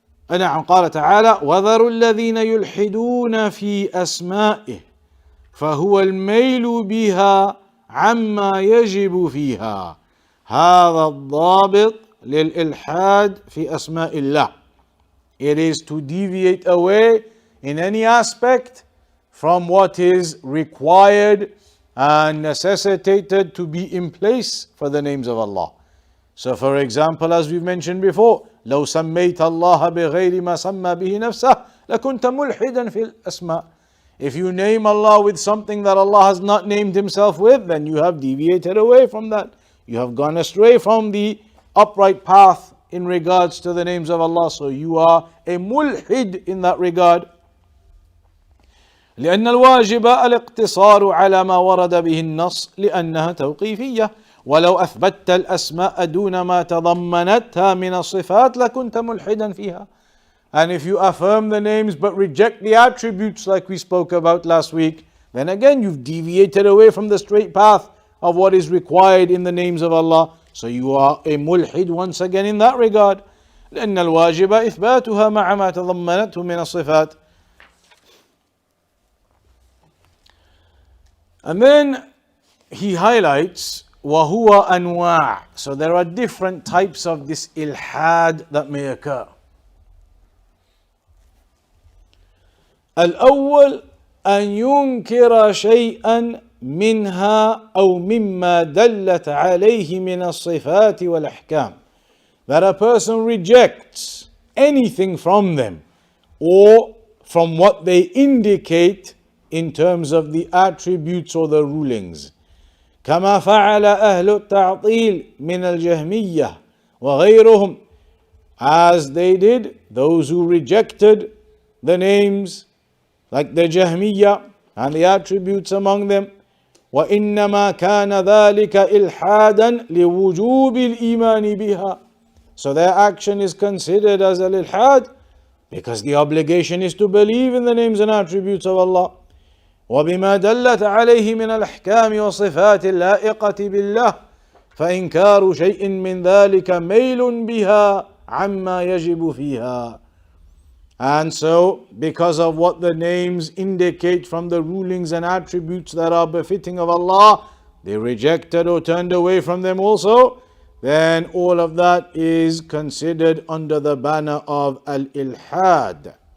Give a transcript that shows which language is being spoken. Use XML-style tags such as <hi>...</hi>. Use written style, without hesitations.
<ar>نعم قال تعالى وذروا الذين يلحدون في أسمائه فهو الميل بها عما يجب فيها. هذا الضابط للإلحاد في أسماء الله.</ar> <en>It is to deviate away in any aspect from what is required and necessitated to be in place for the names of Allah. So for example, as we've mentioned before,</en> <ar>لو سميت الله بغير ما سمى به نفسه لكنت ملحدا في الأسماء.</ar> <en>If you name Allah with something that Allah has not named Himself with, then you have deviated away from that. You have gone astray from the upright path in regards to the names of Allah. So you are a mulhid in that regard.</en> <ar>لأن الواجب الاقتصار على ما ورد به النص لأنها توقيفية. ولو أثبتت الأسماء دون ما تضمنتها من الصفات لكنت ملحدا فيها.</ar> <en>And if you affirm the names but reject the attributes like we spoke about last week, then again you've deviated away from the straight path of what is required in the names of Allah. So you are a mulhid once again in that regard.</en> <ar>لأن الواجب إثباتها مع ما تضمنته من الصفات.</ar> <en>And then he highlights</en> <ar>وهو أنواع.</ar> <en>So there are different types of this ilhad that may occur.</en> <ar>الأول أن ينكر شيئا منها أو مما دلت عليه من الصفات والأحكام.</ar> <en>That a person rejects anything from them or from what they indicate in terms of the attributes or the rulings.</en> <ar>كما فعل أهل التعطيل من الجهمية وغيرهم,</ar> <en>as they did those who rejected the names like the Jahmiyyah and the attributes among them.</en> <ar>وإنما كان ذلك إلحادا لوجوب الإيمان بها.</ar> <en>So their action is considered as al-ilhad because the obligation is to believe in the names and attributes of Allah.</en> <ar>وبما دلت عليه من الأحكام والصفات اللائقة بالله فإنكار شيء من ذلك ميل بها عما يجب فيها.</ar> <en>And so, because of what the names indicate from the rulings and attributes that are befitting of Allah, they rejected or turned away from them also, then all of that is considered under the banner of al-ilhad.</en>